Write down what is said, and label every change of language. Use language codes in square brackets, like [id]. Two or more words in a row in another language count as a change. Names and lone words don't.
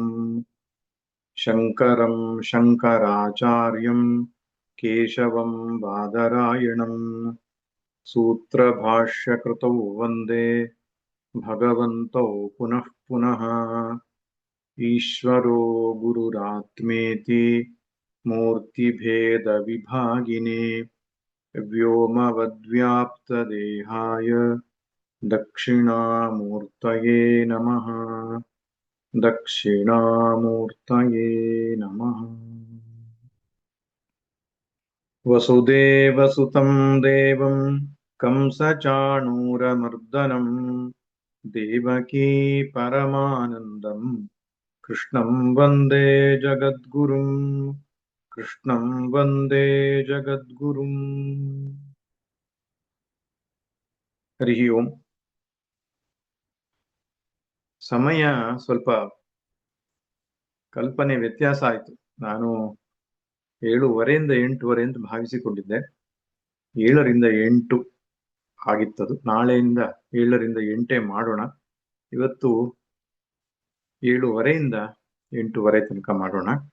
[sa] ಶಂಕರಂ ಶಂಕರಾಚಾರ್ಯಂ ಕೇಶವಂ ಬಾದರಾಯಣಂ ಸೂತ್ರಭಾಷ್ಯಕೃತೌ ವಂದೇ ಭಗವಂತೌ ಪುನಃ ಪುನಃ ಈಶ್ವರೋ ಗುರುರಾತ್ಮೇತಿ ಮೂರ್ತಿಭೇದ ವಿಭಾಗಿನೇ ವ್ಯೋಮವದ್ವ್ಯಾಪ್ತದೇಹಾಯ ದಕ್ಷಿಣಾಮೂರ್ತಯೇ ನಮಃ ದಕ್ಷಿಣಾಮೂರ್ತಯೇ ನಮಃ. ವಸುದೇವಸುತಂ ದೇವಂ ಕಂಸಚಾಣೂರಮರ್ದನಂ ದೇವಕೀ ಪರಮಾನಂದಂ ಕೃಷ್ಣಂ ವಂದೇ ಜಗದ್ಗುರುಂ ಕೃಷ್ಣಂ ವಂದೇ ಜಗದ್ಗುರುಂ. ಹರಿ ಓಂ. [kn] ಸಮಯ ಸ್ವಲ್ಪ ಕಲ್ಪನೆ ವ್ಯತ್ಯಾಸ ಆಯಿತು. ನಾನು 7:15 8:15 ಅಂತ ಭಾವಿಸಿಕೊಂಡಿದ್ದೆ. 7ರಿಂದ 8 ಆಗಿತ್ತದು. ನಾಳೆಯಿಂದ 7ರಿಂದ 8 ಮಾಡೋಣ. ಇವತ್ತು 7:15ರಿಂದ 8:15 ತನಕ ಮಾಡೋಣ.